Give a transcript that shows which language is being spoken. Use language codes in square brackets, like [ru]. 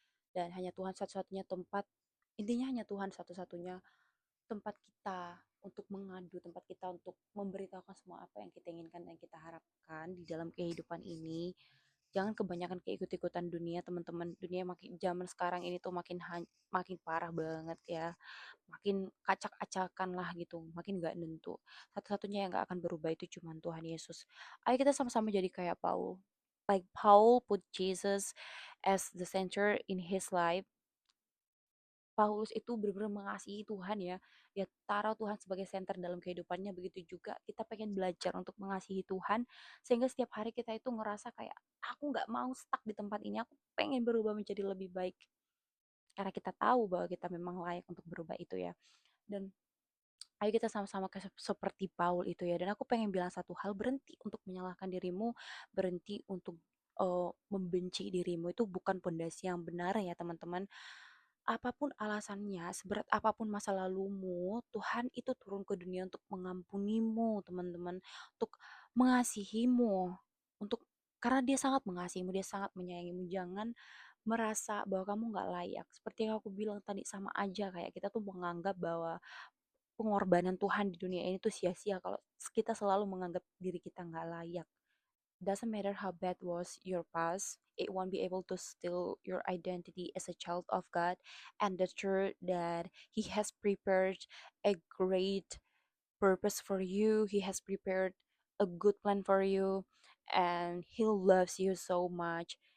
[id] Dan hanya Tuhan satu-satunya tempat, intinya hanya Tuhan satu-satunya tempat kita untuk mengadu, tempat kita untuk memberitahukan semua apa yang kita inginkan dan kita harapkan di dalam kehidupan ini. Jangan kebanyakan keikut-ikutan dunia, teman-teman. Dunia makin zaman sekarang ini tuh makin parah banget ya. Makin kacak-acakan lah gitu, makin nggak nentu. Satu-satunya yang nggak akan berubah itu cuma Tuhan Yesus. Ayo kita sama-sama jadi kayak Paul. [en] Like Paul put Jesus as the center in his life. [id] Paulus itu benar-benar mengasihi Tuhan ya. Dia taruh Tuhan sebagai center dalam kehidupannya. Begitu juga kita pengen belajar untuk mengasihi Tuhan. Sehingga setiap hari kita itu ngerasa kayak, aku nggak mau stuck di tempat ini. Aku pengen berubah menjadi lebih baik. Karena kita tahu bahwa kita memang layak untuk berubah itu ya. Dan ayo kita sama-sama seperti Paul itu ya. Dan aku pengen bilang satu hal, berhenti untuk menyalahkan dirimu, berhenti untuk membenci dirimu. Itu bukan pondasi yang benar ya teman-teman. Apapun alasannya, seberat apapun masa lalumu, Tuhan itu turun ke dunia untuk mengampunimu, teman-teman, untuk mengasihimu, untuk karena dia sangat mengasihimu, dia sangat menyayangimu. Jangan merasa bahwa kamu nggak layak. Seperti yang aku bilang tadi, sama aja kayak kita tuh menganggap bahwa pengorbanan Tuhan di dunia ini tuh sia-sia kalau kita selalu menganggap diri kita nggak layak. [en] Doesn't matter how bad was your past, it won't be able to steal your identity as a child of God and the truth that He has prepared a great purpose for you. He has prepared a good plan for you, and He loves you so much.